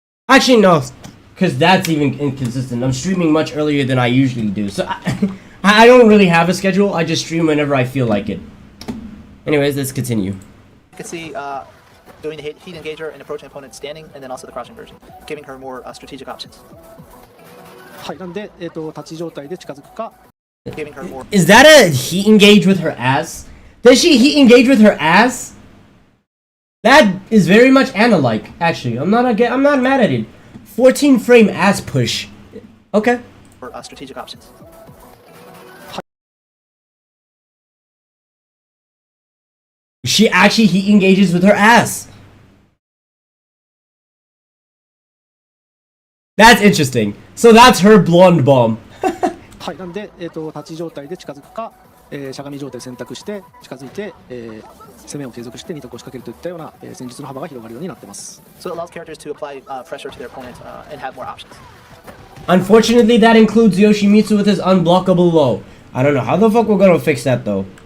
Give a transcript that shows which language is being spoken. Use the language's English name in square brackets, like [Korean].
[English] Actually, no, because that's even inconsistent. I'm streaming much earlier than I usually do, so I don't really have a schedule. I just stream whenever I feel like it. Anyways, let's continue. You can see doing the heat engager and approaching opponent standing, and then also the crouching version, giving her more strategic options. [Japanese] はい、なんで、立ち状態で近づくか、 [English] Giving her more. Is that a heat engage with her ass? Does she heat engage with her ass? That is very much Anna-like, actually. I'm not mad at it. 14 frame ass push. Okay. For strategic options. She actually heat engages with her ass. That's interesting. So that's her blonde bomb. [Japanese] はい、なんで、立ち状態で近づくか、しゃがみ状態選択して近づいて、攻めを継続して2択を仕掛けるといったような、戦術の幅が広がるようになってます。 [English] So it allows characters to apply pressure to their opponent and have more options. Unfortunately, that includes Yoshimitsu with his unblockable low. I don't know how the fuck we're gonna fix that though.